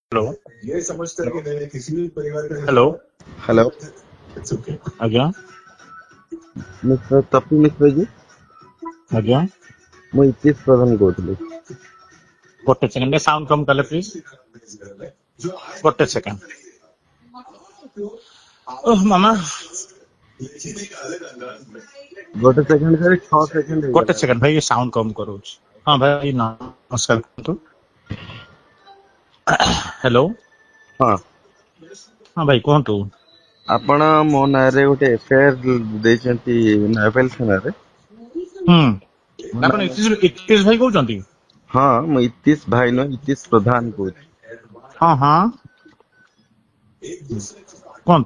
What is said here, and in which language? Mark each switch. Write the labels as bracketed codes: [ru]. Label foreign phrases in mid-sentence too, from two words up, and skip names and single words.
[en] हेलो [hi] ये समझता है कि नहीं किसी भी परिवार का [en] हेलो हेलो It's okay. [or] आज्ञा मिस्टर तपी मिश्र जी आज्ञा ମୁଁ ଇତିଶ ପ୍ରଧାନ କହୁଥିଲି। ଗୋଟେ ସେକେଣ୍ଡ ସାଉଣ୍ଡ କମ କଲେ ପ୍ଲିଜ ଗୋଟେ ସେକେଣ୍ଡ। ଓହ ମାମା ଗୋଟେ ସେକେଣ୍ଡ କରି 6 ସେକେଣ୍ଡ ଗୋଟେ ହେଇଗଲା। ସେକେଣ୍ଡ ଭାଇ ସାଉଣ୍ଡ କମ କରୁଛି। ହଁ ଭାଇ ନମସ୍କାର କୁହନ୍ତୁ। [en] हेलो [or] ହଁ ହଁ ଭାଇ କୁହନ୍ତୁ। ଆପଣ ମୋ ନାଁରେ ଗୋଟେ ଏଫଆଇଆର ଦେଇଛନ୍ତି ନୟାପଲ୍ଲୀ ଥାନାରେ। ମୋ ଆପଣ ନାଁ ଇତିଶ ଭାଇ କହୁଛନ୍ତି? ହଁ ମୁଁ ଇତିଶ ଭାଇ ନୁହଁ ଇତିଶ ପ୍ରଧାନ କହୁଛି। ହଁ ହଁ କୁହନ୍ତୁ।